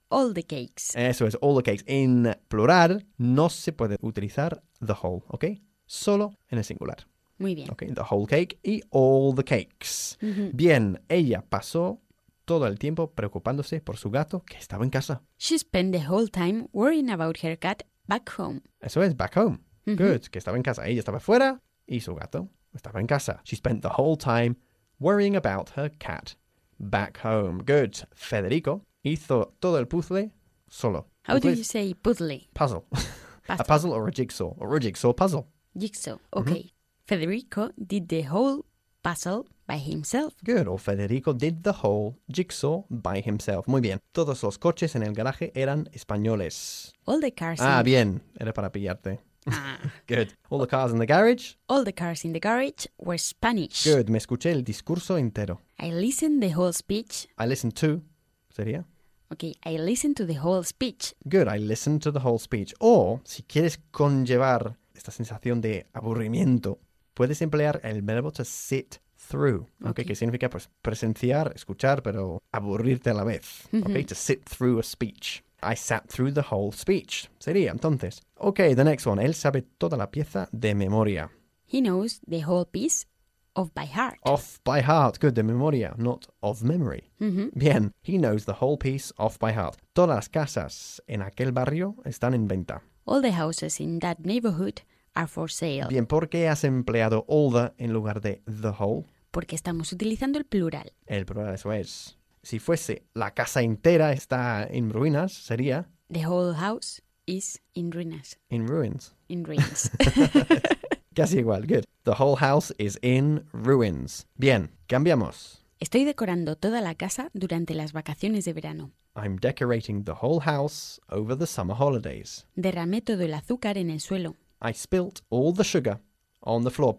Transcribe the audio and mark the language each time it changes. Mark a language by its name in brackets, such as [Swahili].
[English] All the cakes. [Spanish] Eso es, [English] all the cakes. [Spanish] En plural, no se puede utilizar the whole, ¿ok? Solo en el singular. Muy bien. [English] Okay, the whole cake y all the cakes. Mm-hmm. [Spanish] Bien, ella pasó todo el tiempo preocupándose por su gato que estaba en casa. [English] She spent the whole time worrying about her cat back home. [Spanish] Eso es, back home. Mm-hmm. Good, que estaba en casa. Ella estaba fuera y su gato estaba en casa. [English] She spent the whole time worrying about her cat back home. [Spanish] Good. Federico hizo todo el puzzle solo. [English] How do you say puzzle? Puzzle. A puzzle or a jigsaw. Or a jigsaw puzzle. Jigsaw. Okay. Mm-hmm. Federico did the whole puzzle by himself. Good. Or Federico did the whole jigsaw by himself. [Spanish] Muy bien. Todos los coches en el garaje eran españoles. [English] All the cars. [Spanish] Ah, bien. Era para pillarte. [English] Good. All the cars in the garage? All the cars in the garage were Spanish. [Spanish] Good. Me escuché el discurso entero. [English] I listened the whole speech. I listened to, sería. Okay, I listened to the whole speech. Good, I listened to the whole speech. [Spanish] Or, si quieres conllevar esta sensación de aburrimiento, puedes emplear el verbo to sit through. [English] Okay, [Spanish] que significa pues presenciar, escuchar, pero aburrirte a la vez. Mm-hmm. [English] Okay, to sit through a speech. I sat through the whole speech. [Spanish] Sería, entonces. [English] Ok, the next one. [Spanish] Él sabe toda la pieza de memoria. [English] He knows the whole piece off by heart. Off by heart. Good, [Spanish] de memoria, [English] not of memory. Mm-hmm. Bien, he knows the whole piece off by heart. [Spanish] Todas las casas en aquel barrio están en venta. [English] All the houses in that neighborhood are for sale. [Spanish] Bien, ¿por qué has empleado all the en lugar de the whole? Porque estamos utilizando el plural. El plural, eso es. Si fuese la casa entera está en ruinas, sería... [English] The whole house is in ruinas. In ruins. In ruins. Casi igual, good. The whole house is in ruins. [Spanish] Bien, cambiamos. Estoy decorando toda la casa durante las vacaciones de verano. [English] I'm decorating the whole house over the summer holidays. [Spanish] Derramé todo el azúcar en el suelo. [English] I spilt all the sugar on the floor.